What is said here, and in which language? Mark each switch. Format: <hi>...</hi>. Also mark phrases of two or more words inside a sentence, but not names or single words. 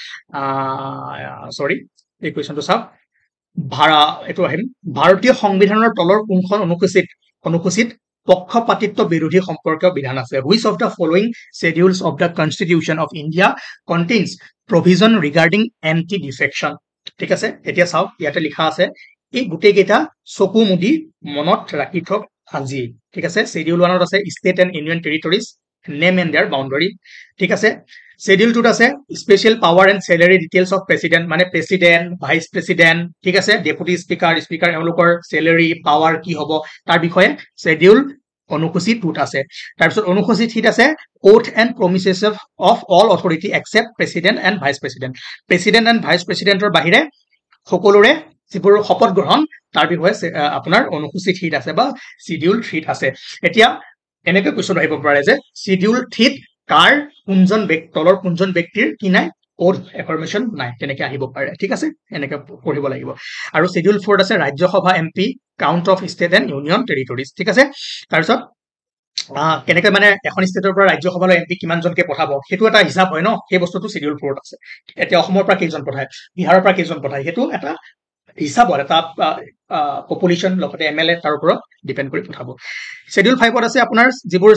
<as>সৰি এই কোৱেশ্চনটো চাওক এইটো আহিম ভাৰতীয় সংবিধানৰ তলৰ কোনখন অনুসূচিত পক্ষপাতিত্ব বিৰোধী সম্পৰ্কীয় বিধান আছে</as> <en>which of the following schedules of the constitution of India contains provision regarding anti defection</en> <as>ঠিক আছে এতিয়া চাওক ইয়াতে লিখা আছে এই গুটেই কেইটা চকু মুদি মনত ৰাখি থক আজি ঠিক আছে শিডিউল 1ত আছে</as> <en>state and union territories name and their boundary</en> <as>ঠিক আছে শিডিউল 2ত আছে</as> <en>special power and salary details of president</en> <as>মানে</as> <en>president vice president</en> <as>ঠিক আছে</as> <en>deputy speaker</en> <as>এওঁলোকৰ</as> <en>salary power</en> <as>কি হ'ব তাৰ বিষয়ে শিডিউল অনুসূচী 2ত আছে তাৰ পিছত অনুসূচী 3ত আছে</as> <en>oath and promises of all authority except president and vice president</en> <as>ৰ বাহিৰে সকলোৰে যিবোৰ শপত গ্ৰহণ তাৰ বিষয়ে আপোনাৰ অনুসূচী 3ত আছে বা শিডিউল 3ত আছে এতিয়া এনেকৈ কোৱেশ্চন আহিব পাৰে যে শিডিউল 3ত কাৰ কোনজন তলৰ কোনজন ব্যক্তিৰ কি নাই</as> <en>oath affirmation</en> <as>নাই তেনেকৈ আহিব পাৰে ঠিক আছে এনেকৈ পঢ়িব লাগিব আৰু শিডিউল 4ত আছে ৰাজ্যসভা</as> <en>MP count of state and union territories</en> <as>ঠিক আছে তাৰপিছত কেনেকৈ মানে এখন ষ্টেটৰ পৰা ৰাজ্যসভালৈ এমপি কিমানজনকে পঠাব সেইটো এটা হিচাপ হয় ন সেই বস্তুটো শিডিউল 4ত আছে এতিয়া অসমৰ পৰা কেইজন পঠায় বিহাৰৰ পৰা কেইজন পঠায় সেইটো এটা হিচাপত এটা পপুলেশ্যন লগতে এমএলএ তাৰ ওপৰত ডিপেন্ড কৰি পঠাব শিডিউল 5ত আছে আপোনাৰ যিবোৰ</as>